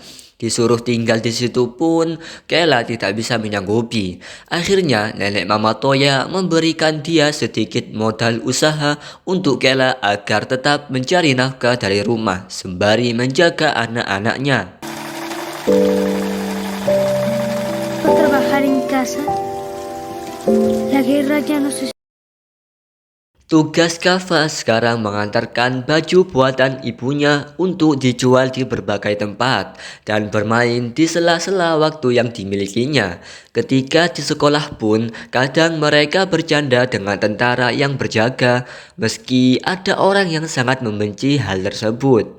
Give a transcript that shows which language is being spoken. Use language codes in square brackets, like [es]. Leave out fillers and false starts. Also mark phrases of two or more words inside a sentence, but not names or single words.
[id] Disuruh tinggal di situ pun, Kela tidak bisa menyanggupi. Akhirnya nenek Mama Toya memberikan dia sedikit modal usaha untuk Kela agar tetap mencari nafkah dari rumah sembari menjaga anak-anaknya. [es] Trabajar en casa. La guerra ya no se... [id] Tugas Kava sekarang mengantarkan baju buatan ibunya untuk dijual di berbagai tempat dan bermain di sela-sela waktu yang dimilikinya. Ketika di sekolah pun, kadang mereka bercanda dengan tentara yang berjaga, meski ada orang yang sangat membenci hal tersebut.